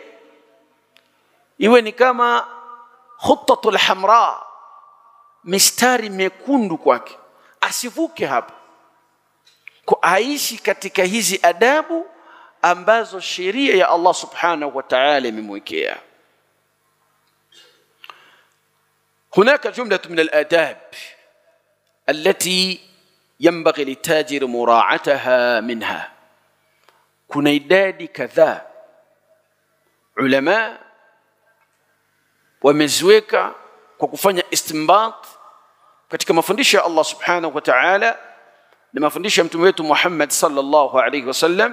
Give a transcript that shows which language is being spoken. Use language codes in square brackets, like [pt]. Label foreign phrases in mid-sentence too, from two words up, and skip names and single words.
[sw] Iwe ni kama [ar] الخطوط الحمراء, [sw] mistari mekundu kwake, asivuke hapa, kwa aishi katika hizi adabu ambazo sheria ya Allah [ar] سبحانه وتعالى [sw] imemwekea. [ar] هناك جملة من الآداب التي ينبغي للتاجر مراعاتها منها. [sw] kuna idadi kadhaa ulama wameziweka kwa kufanya istinbat katika mafundisho ya Allah [ar] سبحانه وتعالى [sw] na mafundisho ya mtume wetu Muhammad [ar] صلى الله عليه وسلم.